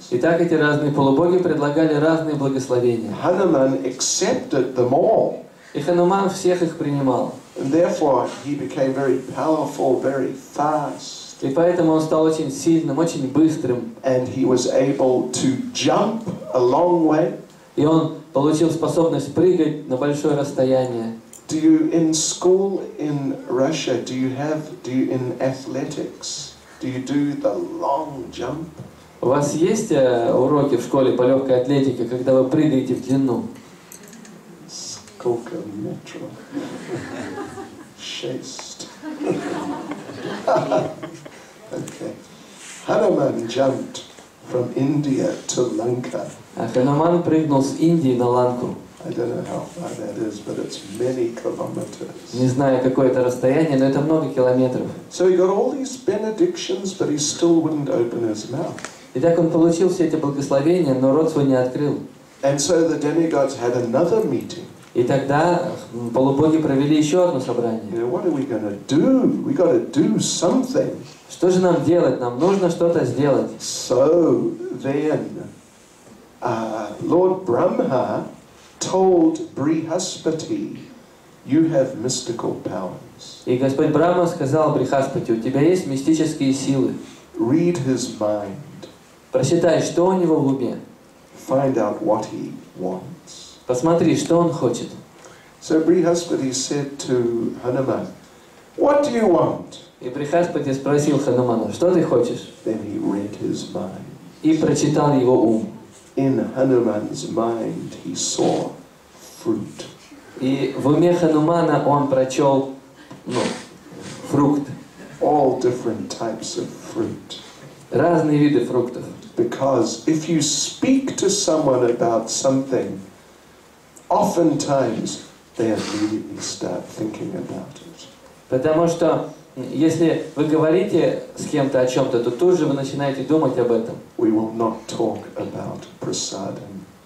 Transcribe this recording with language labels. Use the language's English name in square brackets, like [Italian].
[Russian] Итак, эти разные полубоги предлагали разные благословения. [English] Hanuman accepted them all. [Russian] И Хануман всех их принимал. [English] And therefore he became very powerful, very fast. [Russian] И поэтому он стал очень сильным, очень быстрым. [English] And he was able to jump a long way. [Russian] И он получил способность прыгать на большое расстояние. [English] Do you, in school in Russia, do you in athletics, do you do the long jump? [Russian] У вас есть уроки в школе по легкой атлетике, когда вы прыгаете в длину? Сколько метров? 6. [English] Okay. Hanuman jumped from India to Lanka. [Russian] А Хануман прыгнул с Индии на Ланку. [English] I don't know how far that is, but it's many kilometers. [Russian] Не знаю, какое это расстояние, но это много километров. [English] So he got all these benedictions, but he still wouldn't open his mouth. [Russian] Итак, он получил все эти благословения, но рот свой не открыл. [English] And so the demigods had another meeting. [Russian] И тогда полубоги провели еще одно собрание. [English] You know, what are we going to do? We got to do something. [Russian] Что же нам делать? Нам нужно что-то сделать. [English] So then, Lord Brahma told Brihaspati, you have mystical powers. [Russian] И Господь Брахма сказал Брихаспати, у тебя есть мистические силы. [English] Read his mind. [Russian] Прочитай, что у него в уме. [English] Find out what he wants. [Russian] Посмотри, что он хочет. [English] So Brihaspati said to Hanuman, what do you want? [Russian] И Брихаспати спросил Ханумана, что ты хочешь? [English] Then he read his mind. [Russian] И прочитал его ум. [English] In Hanuman's mind he saw fruit. [Russian] И в уме Ханумана он прочел фрукт. [English] All different types of fruit. [Russian] Разные виды фруктов. [English] Because if you speak to someone about something, oftentimes they immediately start thinking about it. [Russian] Потому что если вы говорите с кем-то о чем-то, то тут же вы начинаете думать об этом. [English] We will not talk about prasadam.